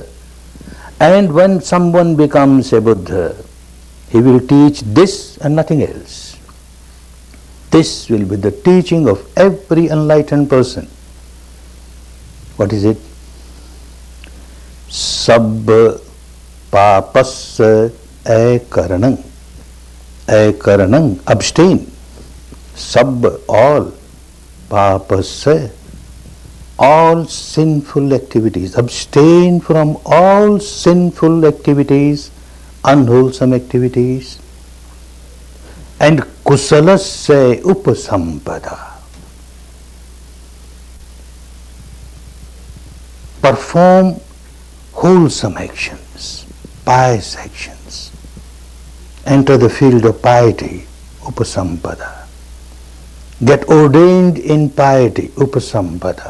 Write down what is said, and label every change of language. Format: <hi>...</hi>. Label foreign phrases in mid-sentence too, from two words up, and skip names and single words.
<en>And when someone becomes a Buddha, he will teach this and nothing else. This will be the teaching of every enlightened person. What is it?</en> <pi>Sab papas akaranam.</pi> <en>Akaranam, abstain. Sab, all. Papas, all sinful activities. Abstain from all sinful activities, unwholesome activities. And</en> <pi>kusalasya upasampada.</pi> <en>Perform wholesome actions, pious actions. Enter the field of piety, upasampada. Get ordained in piety, upasampada.</en>